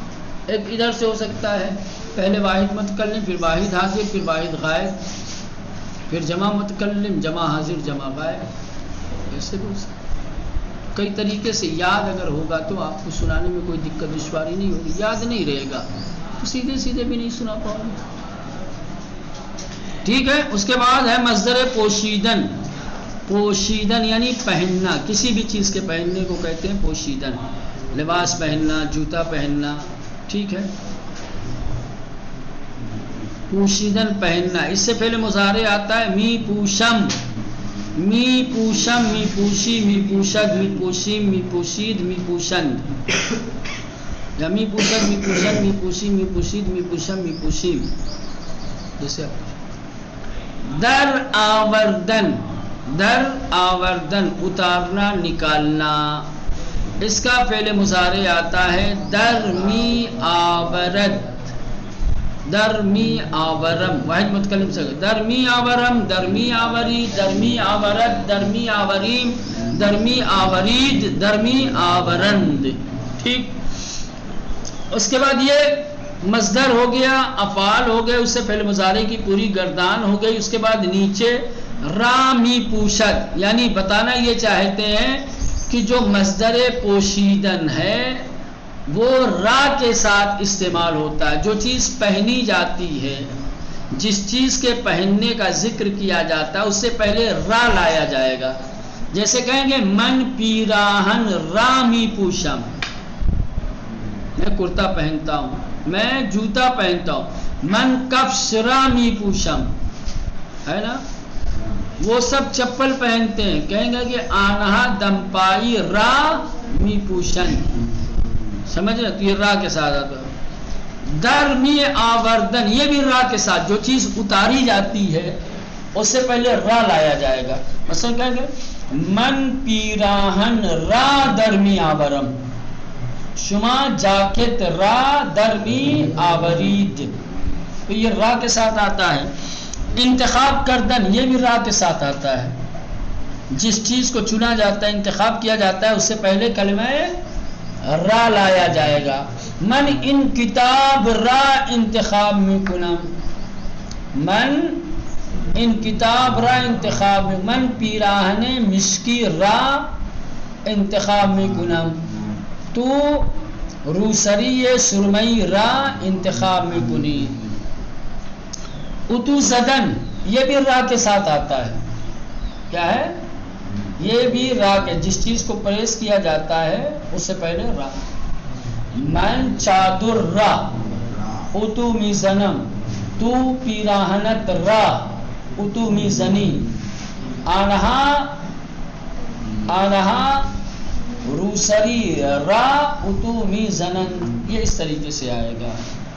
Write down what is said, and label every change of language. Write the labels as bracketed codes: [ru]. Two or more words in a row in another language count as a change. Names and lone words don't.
[ur] ایک ادھر سے ہو سکتا ہے، پہلے واحد متکلم، پھر واحد حاضر، پھر واحد غائب، پھر جمع متکلم، جمع حاضر، جمع غائب. ایسے بھی ہو سکتا ہے. کئی طریقے سے یاد اگر ہوگا تو آپ کو سنانے میں کوئی دقت دشواری نہیں ہوگی. یاد نہیں رہے گا تو سیدھے سیدھے بھی نہیں سنا پاؤ گے. ٹھیک ہے. اس کے بعد ہے مصدر پوشیدن. پوشیدن یعنی پہننا، کسی بھی چیز کے پہننے کو کہتے ہیں پوشیدن. لباس پہننا، جوتا پہننا. ٹھیک ہے. پوشیدن پہننا. اس سے پہلے مضارع آتا ہے [fa] می پوشم، می پوشم، می پوشی، می پوشد، می پوشیم، می پوشید، می پوشند. یا می پوشد، می پوشد، می پوشی، می پوشید، می پوشم، می پوشیم. [ur] جیسے [fa] در آوردن، در آوردن [ur] اتارنا نکالنا. اس کا فعل مضارع آتا ہے [fa] در می آورد، در می آورم. [ur] واحد متکلم سے [fa] در می آورم، در می آوری، در می آورد، در می آوریم، در می آورید، در می آورند. [ur] ٹھیک. اس کے بعد یہ مصدر ہو گیا، افعال ہو گئے، اس سے پہلے مضارع کی پوری گردان ہو گئی. اس کے بعد نیچے [fa] را می پوشد، [ur] یعنی بتانا یہ چاہتے ہیں کہ جو مصدر پوشیدن ہے وہ را کے ساتھ استعمال ہوتا ہے. جو چیز پہنی جاتی ہے، جس چیز کے پہننے کا ذکر کیا جاتا ہے اس سے پہلے را لایا جائے گا. جیسے کہیں گے [fa] من پیراہن رامی پوشم، [ur] میں کرتا پہنتا ہوں، میں جوتا پہنتا ہوں. [fa] من کفش رامی پوشم، [ur] ہے نا. وہ سب چپل پہنتے ہیں، کہیں گے کہ [fa] آنہا دمپائی را می پوشن. [ur] سمجھ رہے؟ تو یہ را کے ساتھ آتا ہے. [fa] در می آوردن، [ur] یہ بھی را کے ساتھ. جو چیز اتاری جاتی ہے اس سے پہلے را لایا جائے گا. مثلا کہیں گے [fa] من پیراہن را در می آورم، شما جاکت را در می آورید. [ur] تو یہ را کے ساتھ آتا ہے. [fa] انتخاب کردن، [ur] یہ بھی را کے ساتھ آتا ہے. جس چیز کو چنا جاتا ہے، انتخاب کیا جاتا ہے، اس سے پہلے کلمہ را لایا جائے گا. [fa] من ان کتاب را انتخاب میں کنم، من ان کتاب را انتخاب میں، من پیراہن مشکی را انتخاب میں کنم، تو روسری سرمئی را انتخاب میں کنی. اتو زدن، [ur] یہ بھی را کے ساتھ آتا ہے. کیا ہے؟ یہ بھی را کے، جس چیز کو پریس کیا جاتا ہے اس سے پہلے را. [fa] من چادر را، اتو میزنم، تو پیراہنت را، اتو میزنی. آنہا، آنہا روسری را، اتو میزنن. [ur] یہ اس طریقے سے آئے گا.